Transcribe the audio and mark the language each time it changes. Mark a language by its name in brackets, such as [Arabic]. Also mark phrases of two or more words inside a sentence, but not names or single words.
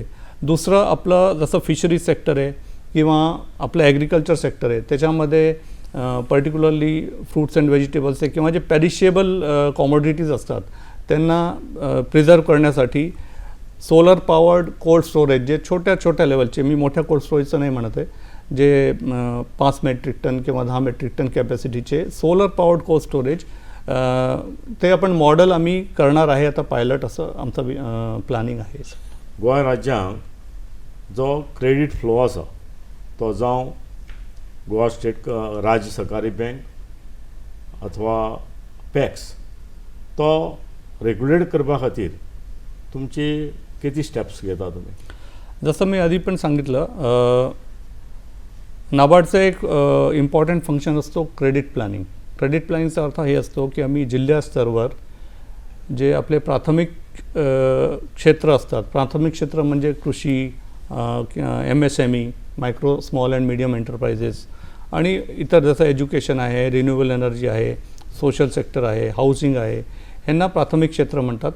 [Marathi] दुसरं आपलं जसं [English] fisheries sector [Marathi] आहे किंवा आपलं [English] agriculture sector [Marathi] आहे, त्याच्यामध्ये [English] particularly fruits and vegetables [Marathi] आहे किंवा जे [English] perishable commodities [Marathi] असतात त्यांना प्रिझर्व करण्यासाठी [English] solar powered cold storage, [Marathi] जे छोट्या छोट्या लेवलचे, मी मोठ्या [English] cold storage [Marathi] नाही म्हणत आहे, जे 5 [English] metric ton [Marathi] किंवा 10 [English] metric ton capacity solar powered cold storage, [Marathi] ते आपण मॉडेल आम्ही करणार आहे आता, पायलट असं आमचं प्लॅनिंग आहे. [Konkani] गोंय राज्यांत जो [English] credit flow [Konkani] आसा तो जावं गोवा स्टेट राज्य सहकारी बँक अथवा पॅक्स, तो रेग्युलेट करपा खातीर तुमची किती स्टेप्स घेता तुम्ही? [Marathi] जसं मी आधी पण सांगितलं, नाबार्डचं एक [English] important function [Marathi] असतो [English] credit planning. credit planning [Marathi] अर्थ हे असतो की आम्ही जिल्हा स्तरावर जे आपले प्राथमिक क्षेत्र असतात, प्राथमिक क्षेत्र म्हणजे कृषी, MSME, [English] micro small and medium enterprises, [Marathi] आणि इतर जसं एज्युकेशन आहे, [English] renewable energy [Marathi] आहे, [English] social sector [Marathi] आहे, हाऊसिंग आहे, ह्यांना प्राथमिक क्षेत्र म्हणतात.